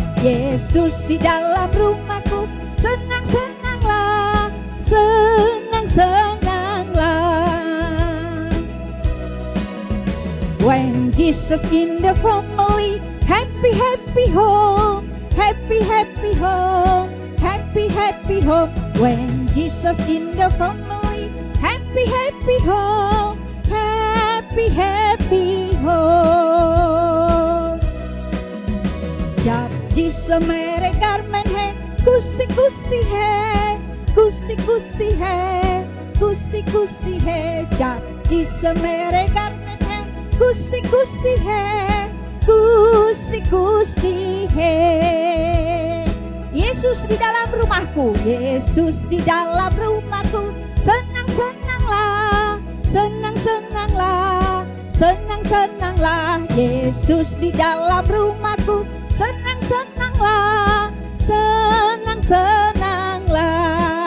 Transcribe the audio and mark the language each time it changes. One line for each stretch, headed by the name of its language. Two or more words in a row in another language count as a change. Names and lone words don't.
Indonesian: Yesus di dalam rumahku, senang-senanglah, senang-senanglah.
English: When Jesus in the family, happy, happy home, happy, happy home, happy, happy home. When Jesus in the family, happy, happy home, happy, happy home.
Hindi: जब जिस मेरे घर में है, खुशी खुशी है, खुशी खुशी है, खुशी खुशी है. जब जिस मेरे घर में है, खुशी खुशी है, खुशी खुशी है.
Indonesian: Yesus di dalam rumahku, Yesus di dalam rumahku, senang-senanglah, senang-senanglah, senang-senanglah. Yesus di dalam rumahku, senang-senanglah, senang-senanglah.